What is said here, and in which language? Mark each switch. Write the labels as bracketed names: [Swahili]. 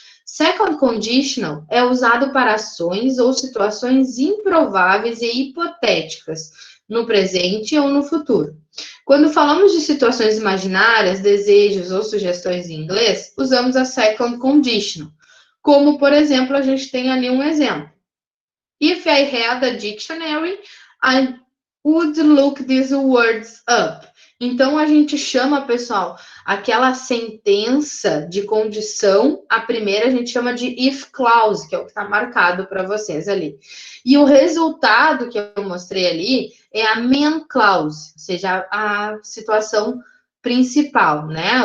[Portuguese] Second conditional é usado para ações ou situações improváveis e hipotéticas, no presente ou no futuro. Quando falamos de situações imaginárias, desejos ou sugestões em inglês, usamos a second conditional. Como, por exemplo, a gente tem ali um exemplo. [English] If I had a dictionary, I would look these words up. [Portuguese] Então, a gente chama, pessoal, aquela sentença de condição, a primeira a gente chama de if clause, que é o que está marcado para vocês ali. E o resultado que eu mostrei ali é a main clause, ou seja, a situação principal, né?